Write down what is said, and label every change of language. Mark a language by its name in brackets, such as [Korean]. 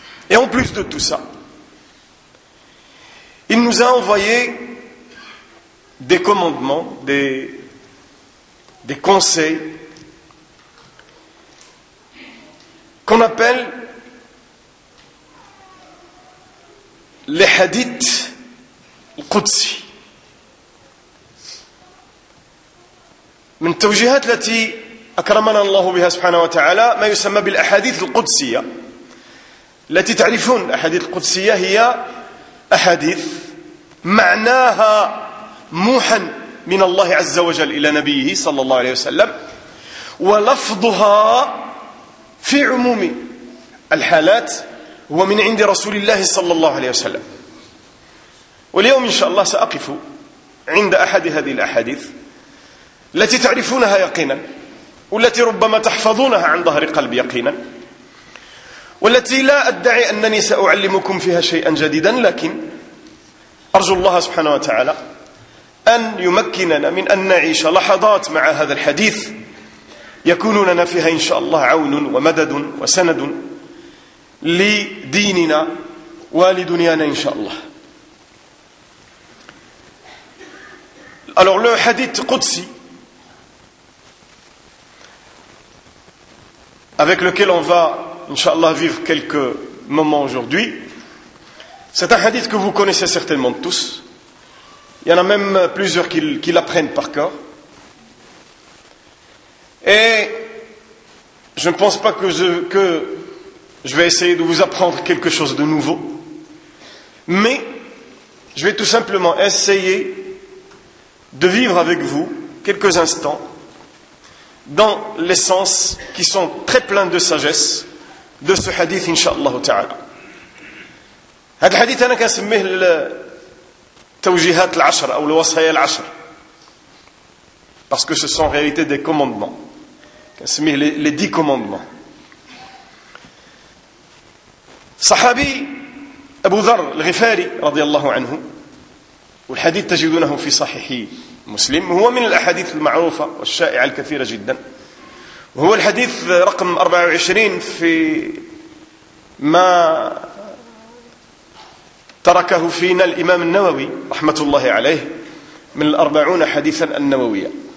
[French] Et en plus de tout ça, il nous a envoyé des commandements, des conseils qu'on appelle les hadiths [Arabic] القدسي. من التوجيهات التي أكرمنا الله بها سبحانه وتعالى ما يسمى بالأحاديث القدسية. التي تعرفون الأحاديث القدسية هي أحاديث معناها موحى من الله عز وجل إلى نبيه صلى الله عليه وسلم، ولفظها في عموم الحالات هو من عند رسول الله صلى الله عليه وسلم. واليوم إن شاء الله سأقف عند أحد هذه الأحاديث التي تعرفونها يقينا، والتي ربما تحفظونها عن ظهر قلب يقينا، والتي لا أدعي أنني سأعلمكم فيها شيئا جديدا، لكن أرجو الله سبحانه وتعالى أن يمكننا من أن نعيش لحظات مع هذا الحديث يكون لنا فيها إن شاء الله عون ومدد وسند لديننا ولدنيانا إن شاء الله. [French] le hadith قدسي avec lequel on va inshallah vivre quelques moments aujourd'hui, c'est un hadith que vous connaissez certainement tous. Il y en a même plusieurs qui l'apprennent par cœur. Et je ne pense pas que je vais essayer de vous apprendre quelque chose de nouveau, mais je vais tout simplement essayer de vivre avec vous quelques instants dans les sens qui sont très pleins de sagesse de ce hadith, inshallah ta'ala. [Arabic] هذا الحديث أنا كنسميه التوجيهات العشر أو الوصايا العشر، [French] باسكو سو سون غاليتي دي كوموندمون، [Arabic] كنسميه [French] لي دي كوموندمون. [Arabic] صحابي أبو ذر الغفاري رضي الله عنه، والحديث تجدونه في صحيح مسلم، هو من الأحاديث المعروفة والشائعة الكثيرة جدا، وهو الحديث رقم 24 في ما تركه فينا الإمام النووي رحمة الله عليه من 40 حديثا النووية.